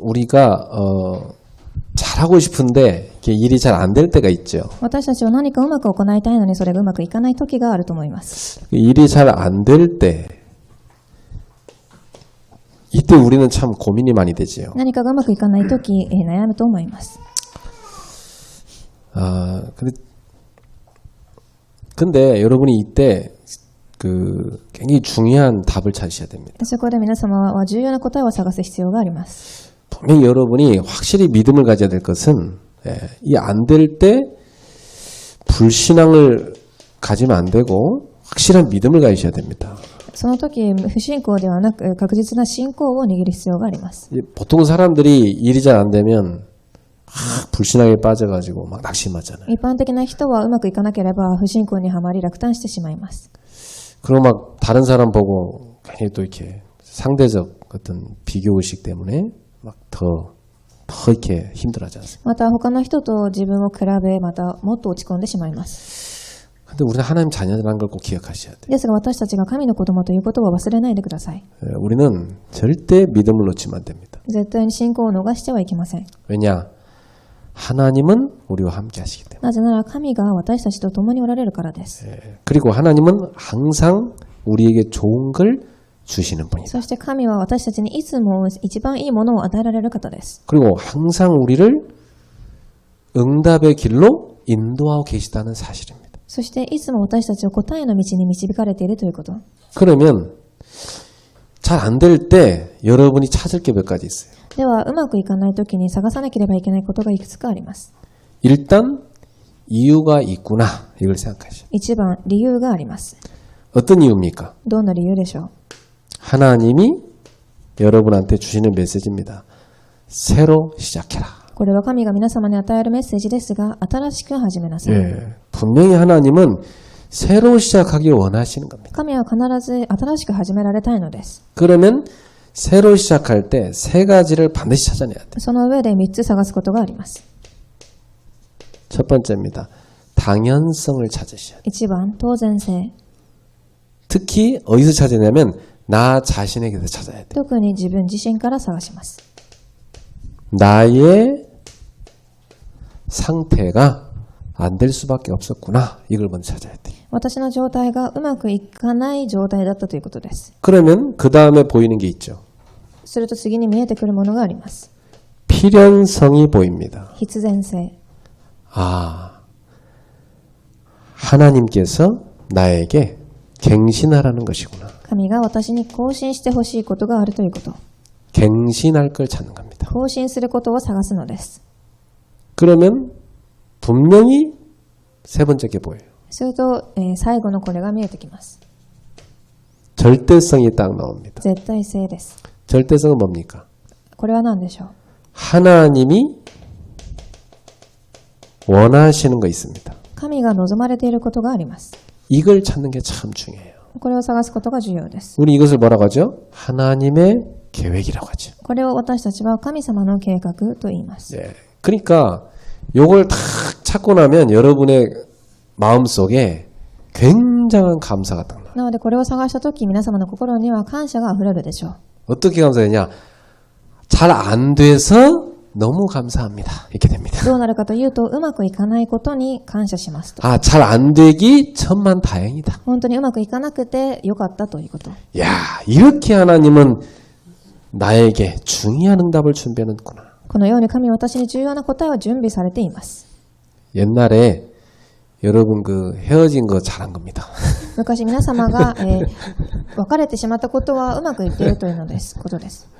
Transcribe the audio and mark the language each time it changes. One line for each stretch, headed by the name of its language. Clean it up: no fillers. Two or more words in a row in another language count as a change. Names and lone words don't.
Korean: 우리가 잘하고 싶은데 이게 일이 잘 안 될 때가 있죠.
Japanese: 私たちは何かうまく行いたいのにそれがうまくいかない時があると思います。
Korean: 일이 잘 안 될 때 이때 우리는 참 고민이 많이 되지요.
Japanese: 何かがうまくいかない時、悩むと思います。
Korean: 근데 여러분이 이때 굉장히 중요한 답을 찾으셔야 됩니다.
Japanese: そこで皆様は重要な答えを探す必要があります。
Korean: 분명히 여러분이 확실히 믿음을 가져야 될 것은 이 안 될 때 불신앙을 가지면 안 되고 확실한 믿음을 가지셔야 됩니다.
Japanese: その時、不信仰ではなく確実な信仰を握る必要があります。
Korean: 보통 사람들이 일이 잘 안 되면 불신앙에 빠져가지고 막 낙심하잖아요.
Japanese: 一般的な人はうまくいかなければ不信仰にはまり落胆してしまいます。
Korean: 그리고 막 다른 사람 보고 괜히 또 이렇게 상대적 어떤 비교의식 때문에 막 더 이렇게 힘들어하지 않습니까?
Japanese: また他の人と自分を比べ、またもっと落ち込んでしまいます。
Korean: 근데 우리는 하나님 자녀라는 걸 꼭 기억하셔야 돼요.
Japanese: ですが私たちが神の子供ということを忘れないでください。
Korean: 우리는 절대 믿음을 놓치면 안 됩니다.
Japanese: 絶対に信仰を逃してはいけません。
Korean: 왜냐? 하나님은 우리와 함께 하시기 때문에.
Japanese: なぜなら神が私たちと共におられるからです。
Korean: 그리고 하나님은 항상 우리에게 좋은 걸 주시는 분이다.
Japanese: そして神は私たちにいつも一番いいものを与えられる方です。
Korean: 그리고 항상 우리를 응답의 길로 인도하고 계시다는 사실입니다.
Japanese: そしていつも私たちを答えの道に導かれているということ。
Korean: 그러면 잘 안 될 때 여러분이 찾을 게 몇 가지 있어요.
Japanese: ではうまくいかない時に探さなければいけないことがいくつかあります。
Korean: 일단 이유가 있구나 이걸 생각하시죠.
Japanese: 一番、理由があります。
Korean: 어떤 이유입니까?
Japanese: どんな理由でしょう。
Korean: 하나님이 여러분한테 주시는 메시지입니다. 새로 시작해라.
Japanese: これは神が皆様に与えるメッセージですが、新しく始めなさい。
Korean: 분명히 하나님은 새로 시작하기 원하시는 겁니다.
Japanese: 神は必ず新しく始められたいのです。
Korean: 그러면 새로 시작할 때 세 가지를 반드시 찾아내야 돼요.
Japanese: その上で3つ探すことがあります。
Korean: 첫 번째입니다. 당연성을 찾으셔야 돼요.
Japanese: 1 番、当然性。
Korean: 특히 어디서 찾으냐면 나 자신에게서 찾아야 돼요.
Japanese: 特に自分自身から探します。
Korean: 나의 상태가 안 될 수밖에 없었구나. 이걸 먼저 찾아야 돼요.
Japanese: 私の状態がうまくいかない状態だったということです。
Korean: 그러면 그 다음에 보이는 게 있죠.
Japanese: すると次に見えてくるものがあります。
Korean: 필연성이 보입니다.
Japanese: 必然性。
Korean: 하나님께서 나에게 갱신하라는 것이구나.
Japanese: 神が私に更新してほしいことがあるということ。
Korean: 갱신할 걸 찾는 겁니다.
Japanese: 更新することを探すのです。
Korean: 그러면 분명히 세 번째 게 보여요.
Japanese: すると、最後のこれが見えてきます。
Korean: 절대성이 딱 나옵니다.
Japanese: 絶対性です。
Korean: 절대성은 뭡니까?
Japanese: これは何でしょう。
Korean: 하나님이 원하시는 거 있습니다.
Japanese: 神が望まれていることがあります。
Korean: 이걸 찾는 게 참 중요해요.
Japanese: これを探すことが重要です。
Korean: 우리 이것을 뭐라고 하죠? 하나님의 계획이라고 하죠.
Japanese: これを私たちは神様の計画と言います。
Korean: 그러니까 요걸 딱 찾고 나면 여러분의 마음속에 굉장한 감사가 딱 나요.
Japanese: なのでこれを探したとき皆様の心には感謝があふれるでしょう。
Korean: 어떻게 감사하냐? 잘 안 돼서 너무 감사합니다. 이렇게 됩니다.
Japanese: どうなるかというと、うまくいかないことに感謝しますと。
Korean: 잘 안 되기 천만 다행이다.
Japanese: 本当にうまくいかなくてよかったということ。
Korean: 야, 이렇게 하나님은 나에게 중요한 응답을 준비하는구나.
Japanese: このように神は私に重要な答えを準備されています。
Korean: 옛날에 여러분 헤어진 거 잘한 겁니다.
Japanese: 昔皆様が、別れてしまったことはうまくいっているということです。